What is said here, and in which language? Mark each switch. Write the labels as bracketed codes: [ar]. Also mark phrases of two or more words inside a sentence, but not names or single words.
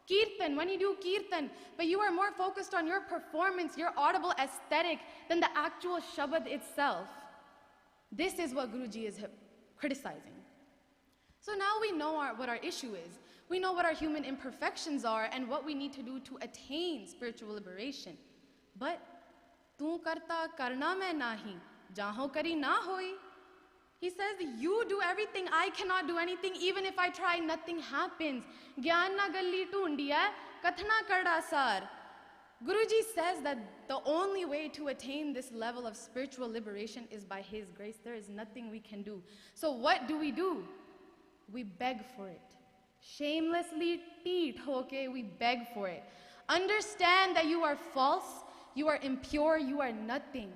[en] Kirtan, when you do kirtan, but you are more focused on your performance, your audible aesthetic, than the actual Shabad itself. This is what Guruji is criticizing. So now we know what our issue is. We know what our human imperfections are and what we need to do to attain spiritual liberation. [pa] But ਤੂ ਕਰਤਾ ਕਰਣਾ ਮੈਂ ਨਾਹੀ, ਜਾ ਹਉ ਕਰੀ ਨ ਹੋਈ. [en] He says, you do everything, I cannot do anything. Even if I try, nothing happens. [pa] ਗਿਆਨੁ ਨ ਗਲੀਈ ਢੂਢੀਐ, ਕਥਨਾ ਕਰੜਾ ਸਾਰੁ. [en] Guruji says that the only way to attain this level of spiritual liberation is by his grace. There is nothing we can do. So what do? We beg for it. Shamelessly [pa] ਢੀਠ ਹੋ ਕੇ, [en] we beg for it. Understand that you are false, you are impure, you are nothing.